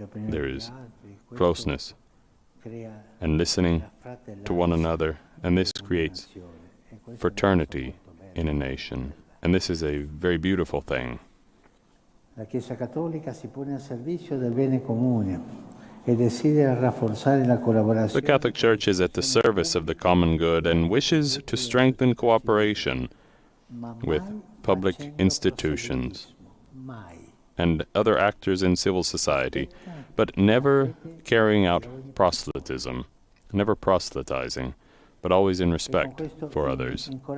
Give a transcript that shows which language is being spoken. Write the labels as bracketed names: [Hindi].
[English] There is closeness and listening to one another, and this creates fraternity in a nation. And this is a very beautiful thing. [Italian] La Chiesa Cattolica si pone al servizio del bene comune e desidera rafforzare la collaborazione. [English] The Catholic Church is at the service of the common good and wishes to strengthen cooperation with public institutions and other actors in civil society, but never carrying out proselytism, never proselytizing, but always in respect for others.